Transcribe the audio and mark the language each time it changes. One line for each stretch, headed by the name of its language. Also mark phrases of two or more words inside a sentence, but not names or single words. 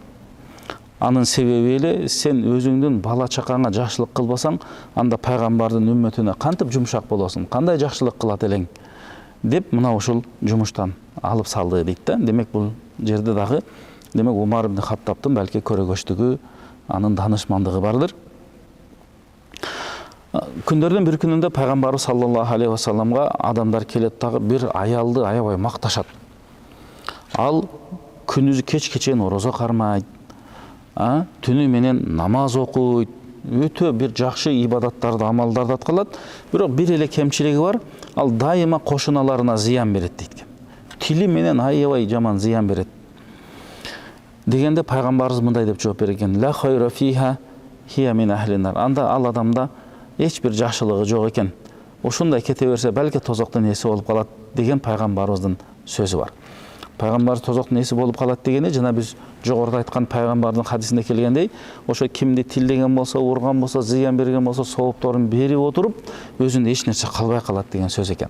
Kyrgyz: Анын себеби эле, сен өзүңдүн бала чакаңа жакшылык кылбасаң, анда пайгамбардын үммөтүнө кантип жумшак болосуң, кандай жакшылык кылат элең деп мына ушул жумуштан алып салды дейт да. Демек бул жерде дагы Умар ибн Хаттабтын балки көрөгөчтүгү, анын данышмандыгы бардыр.
Kazakh: Күндерден бір күнінде пайғамбарымыз
Arabic: صلى الله عليه وسلم ға
Kazakh: адамдар келеді дағы бір аялды аябай мақташады.
Kyrgyz: Ал күнүзү кечке чейин ораза кармайт, түнү менен намаз окуйт, өтө бир жакшы ибадаттарды, амалдарды аткарат. Бирок бир эле кемчилиги бар, ал дайыма кошуналарына зыян берет дейт. Тили менен аябай жаман зыян берет. Дегенде пайгамбарыбыз мындай деп жооп берген:
Arabic: "لا خير فيها هي من أهل النار".
Kyrgyz: Анда ал адамда эч бир жакшылыгы жок экен. Ошундай кете берсе, балки тозоктун эси болуп калат деген пайгамбарыбыздын сөзү бар. Пайгамбар тозоктун эси болуп калат дегени жана биз жогоруда айткан пайгамбардын хадисинде келгендей, ошо кимди тилдеген болсо, урган болсо, зыян берген болсо, соопторун берип отуруп, өзүндө эч нерсе калбай калат деген сөз экен.